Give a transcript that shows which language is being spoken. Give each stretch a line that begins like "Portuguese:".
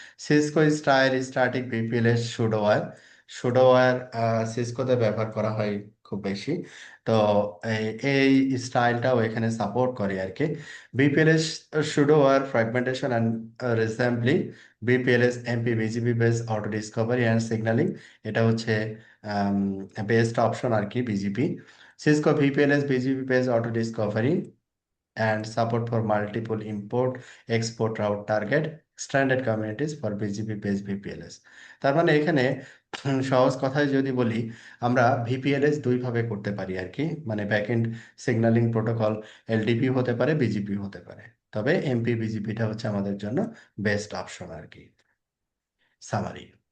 Bangla: Cisco style static ভিপিএলএস সুডোওয়্যার, সুডোওয়্যার সিসকোতে ব্যবহার করা হয় খুব বেশি। তো এই স্টাইলটাও এখানে সাপোর্ট করে আর কি।
English: VPLS pseudowire fragmentation and reassembly, VPLS MP BGP base auto discovery and signaling,
Bangla: এটা হচ্ছে বেস্ট অপশন আর কি
English: BGP. Cisco VPLS BGP base auto discovery and support for multiple import export route target extended communities for BGP based VPLS।
Bangla: তার মানে এখানে সহজ কথায় যদি বলি, আমরা ভিপিএলএস দুই ভাবে করতে পারি আর কি, মানে ব্যাকএন্ড সিগন্যালিং প্রোটোকল এলডিপি হতে পারে, বিজিপি হতে পারে, তবে এমপি বিজিপিটা হচ্ছে আমাদের জন্য বেস্ট অপশন আর কি। সামারি।